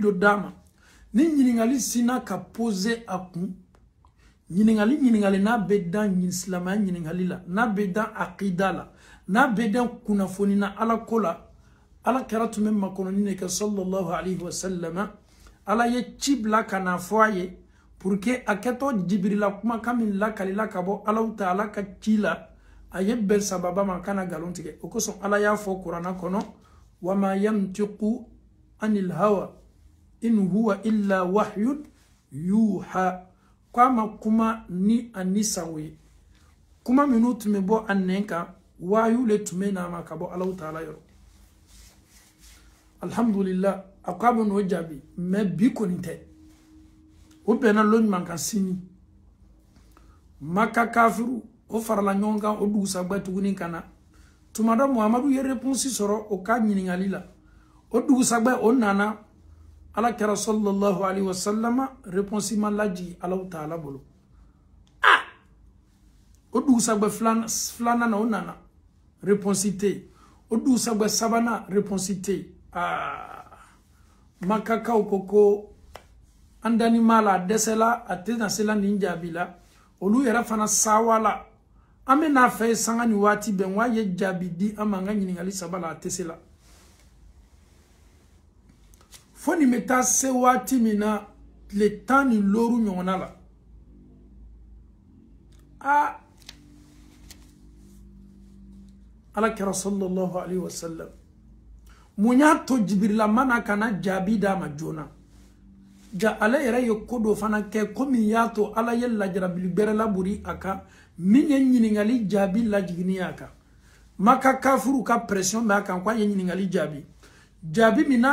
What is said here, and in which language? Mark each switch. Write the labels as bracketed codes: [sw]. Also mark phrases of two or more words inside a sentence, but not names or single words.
[bm] dɔ d'a ma ni ɲininkali sina ka poser a kun ɲininkali n'a bɛ dan silamɛya ɲininkali la n'a bɛ dan aqida la n'a bɛ dan kunnafoni na Ala ko la Ala kɛra tun bɛ makɔnɔni de kɛ [ar] صلى الله عليه وسلم [bm] Ala ye ci bila ka na fɔ a ye [fr] pour que [bm] a kɛtɔ Jibirila kumakan min lakalila ka bɔ Alahu Taala ka ci la a ye bɛn sababa ma kana nkalon tigɛ o kosɔn Ala y'a fɔ kuranɛ kɔnɔ [ar] وما ينطق عن الهوى إن هو إلا وحي يوحى [bm] kama kuma ni anisawo ye kuma minnu tun bɛ bɔ a nɛn kan wayu le tun bɛ n'a ma ka bɔ Alahu Taala yɔrɔ alhamdulillah a ko a bɛ n'o jaabi mais bi kɔni tɛ o bɛnna lɔ ɲuman kan sini Maka kafiru o farala ɲɔgɔn kan o dugusagba tuguni ka na tuma dɔ Muhamadu ye réponse sɔrɔ o ka ɲininkali la o dugusagba o nana Ala kɛra [ar] صلى الله عليه وسلم [bm] réponse ma lajigi Alahu Taala bolo o dugusagba filanan na o nana réponse tɛ o dugusagba sabanan réponse tɛ Makakaw ko an dani mala dɛsɛla a tɛna se la nin jaabi la olu yɛrɛ fana sawala an bɛ n'a fɛ sanga ni waati bɛn wa ye jaabi di an ma an ka ɲininkali saba la a tɛ se la fo nin bɛ taa se waati min na tile 16 ɲɔgɔnna la Ala kɛra [ar] صلى الله عليه وسلم [bm] mun y'a to Jibirila mana kana jaabi d'a ma joona ja ale yɛrɛ ye ko dɔ fana kɛ komi y'a to Ala ye lajarabili bɛrɛ laburi a kan min ye ɲininkali jaabi lajigini a kan Maka kafiru ka pression b'a kan ko a ye ɲininkali jaabi min